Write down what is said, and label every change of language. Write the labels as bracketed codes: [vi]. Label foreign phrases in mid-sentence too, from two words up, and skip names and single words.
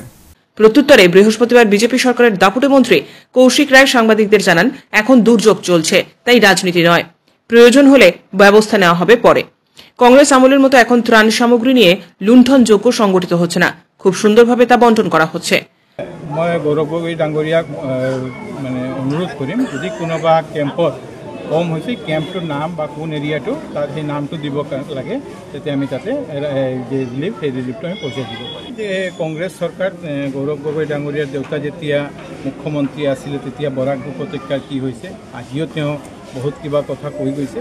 [bn] প্রত্যুত্তরে বৃহস্পতিবার বিজেপি সরকারের দাপুটে মন্ত্রী কৌশিক রায় সাংবাদিকদের জানান, এখন দুর্যোগ চলছে, তাই রাজনীতি নয়, প্রয়োজন হলে ব্যবস্থা নেওয়া হবে পরে। কংগ্রেস আমলের মতো এখন ত্রাণ সামগ্রী নিয়ে লুণ্ঠনযোগ্য সংগঠিত হচ্ছে না, খুব সুন্দরভাবে তা বন্টন করা হচ্ছে। [as] মই গৌৰৱ গগৈ ডাঙৰীয়াক মানে অনুৰোধ কৰিম, যদি কোনোবা কেম্পত কম হৈছে কেম্পটোৰ নাম বা কোন এৰিয়াটো তাত সেই নামটো দিব লাগে, তেতিয়া আমি তাতে যে ৰিলিফ সেই ৰিলিফটো আমি পঠিয়াই দিব পাৰিম। যে কংগ্ৰেছ চৰকাৰ গৌৰৱ গগৈ ডাঙৰীয়াৰ দেউতা যেতিয়া মুখ্যমন্ত্ৰী আছিলে তেতিয়া বৰাক উপত্যকাৰ কি হৈছে, আজিও তেওঁ বহুত কিবা কথা কৈ গৈছে।